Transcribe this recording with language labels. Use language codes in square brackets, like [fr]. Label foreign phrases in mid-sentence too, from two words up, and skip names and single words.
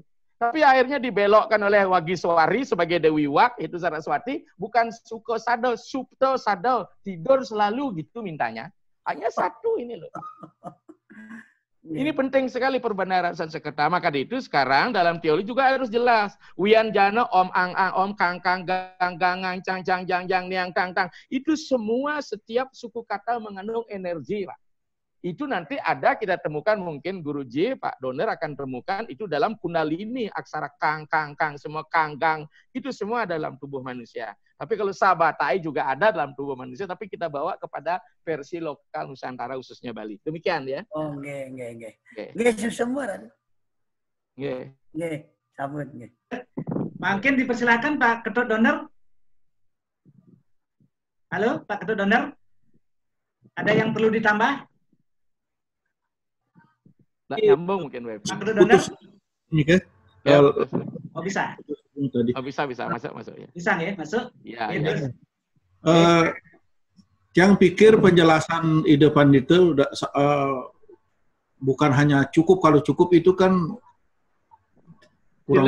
[id] Tapi akhirnya dibelokkan oleh Wagiswari sebagai Dewi Wak, itu Saraswati, bukan suka sadal, supto sadal, tidur selalu gitu mintanya. Hanya satu ini loh. Ini penting sekali perbenaran Sanskerta. Maka itu sekarang dalam teori juga harus jelas. [sa] Wian jana om ang ang om kang kang gang gang gang cang cang jang jang niang tang tang. [id] Itu semua setiap suku kata mengandung energi, Pak. Itu nanti ada kita temukan mungkin Guruji, Pak Doner akan temukan itu dalam Kundalini, aksara kang kang kang, semua kang gang. Itu semua dalam tubuh manusia. Tapi kalau sabatai juga ada dalam tubuh manusia, tapi kita bawa kepada versi lokal Nusantara khususnya Bali. Demikian ya. Oh, nggih. Nggih semua. Nggih. [ban] Nggih, sampun nggih. [id] Mungkin dipersilakan Pak Ketut Doner. Halo, Pak Ketut Doner. Ada yang perlu ditambah? Nggak nyambung mungkin web. Pak Ketut Doner. Ini kan? Ya, Oh bisa. Tadi. oh, bisa masuk ya. Bisa ya, masuk. Ya, Ya, ya. Yang pikir penjelasan ide Pandita udah bukan hanya cukup, kalau cukup itu kan kurang